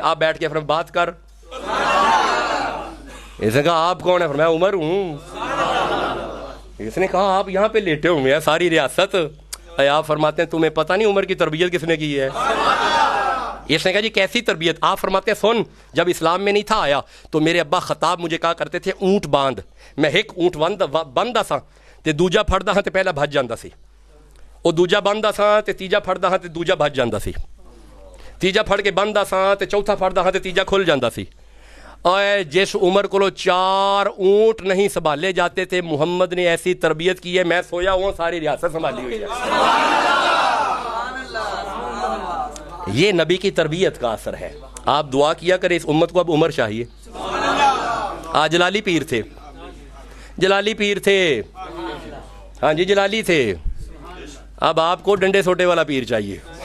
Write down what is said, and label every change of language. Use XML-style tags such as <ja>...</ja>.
<ur>آپ بیٹھ کے فرمایا بات کر. اس نے کہا آپ کون ہے؟ فرمایا عمر ہوں. اس نے کہا آپ یہاں پہ لیٹے ہوئے ہیں, ساری ریاست. آپ فرماتے ہیں تمہیں پتہ نہیں عمر کی تربیت کس نے کی ہے؟ اس نے کہا جی کیسی تربیت؟ آپ فرماتے ہیں سن, جب اسلام میں نہیں تھا آیا تو میرے ابا خطاب مجھے کہا کرتے تھے اونٹ باندھ.</ur> <pa>میں ایک اونٹ بندہ سا تے دوجا پھڑدا ہاں تے پہلا بھج جاندا سی, او دوجا بندہ سا تے تیجا پھڑدا ہاں تے دوجا بھج جاندا سی. تیجا پھڑ کے بندہ ساں تے چوتھا پھڑدا ہاں تے تیجا کھل جاندہ سی۔</pa> <ur>اور جس عمر کو 4 اونٹ نہیں سنبھالے جاتے تھے، محمد نے ایسی تربیت کی ہے، میں سویا ہوں ساری ریاست سنبھالی ہوئی ہے۔ یہ نبی کی تربیت کا اثر ہے۔ آپ دعا کیا کریں اس امت کو اب عمر چاہیے۔ جلالی پیر تھے، جلالی پیر تھے، ہاں جی جلالی تھے، اب آپ کو ڈنڈے سوٹے والا پیر چاہیے،</ur>